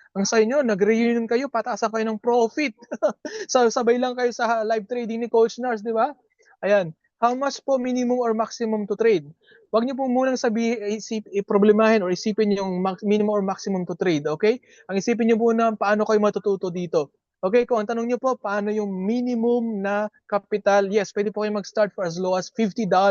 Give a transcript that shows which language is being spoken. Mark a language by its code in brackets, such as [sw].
[tl] Ang sa inyo, nag-reunion kayo, pataasan kayo ng profit. So, sabay lang kayo sa live trading ni Coach Nars, di ba? Ayan. [en] How much po minimum or maximum to trade? [tl] Huwag niyo po munang problemahin or isipin yung [en] minimum or maximum to trade, [tl] okay? Ang isipin niyo muna paano kayo matututo dito. Okay, kung ang tanong niyo po, paano yung minimum na capital? Yes, pwede po kayo mag-start [en] for as low as $50.